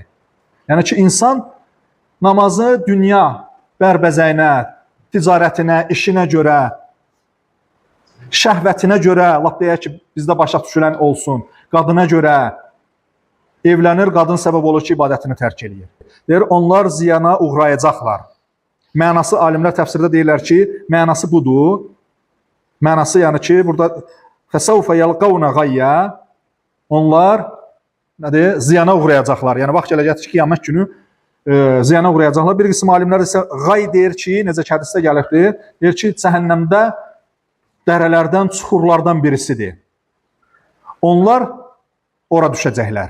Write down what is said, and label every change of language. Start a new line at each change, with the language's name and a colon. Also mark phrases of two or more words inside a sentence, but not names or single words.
Azerbaijani: Yəni ki, insan namazı dünya bərbəzəyinə, ticarətinə, işinə görə, şəhvətinə görə, lap deyək ki, bizdə başa düşülən olsun, qadına görə evlənir, qadın səbəb olur ki, ibadətini tərk edir. Deyir, onlar ziyana uğrayacaqlar. Mənası, alimlər təfsirdə deyirlər ki, mənası budur. Mənası yəni ki, burada
Arabic: فَسَوْفَ يَلْقَوْنَ غَيَّا.
Azerbaijani: Onlar ziyana uğrayacaqlar. Yəni, vaxt gələcəkdir ki, qiyamət günü ziyana uğrayacaqlar. Bir qism alimlər isə qay deyir ki, necə ki, hədisdə gəlibdir, deyir ki, cəhənnəmdə dərələrdən, çuxurlardan birisidir. Onlar ora düşəcəklər.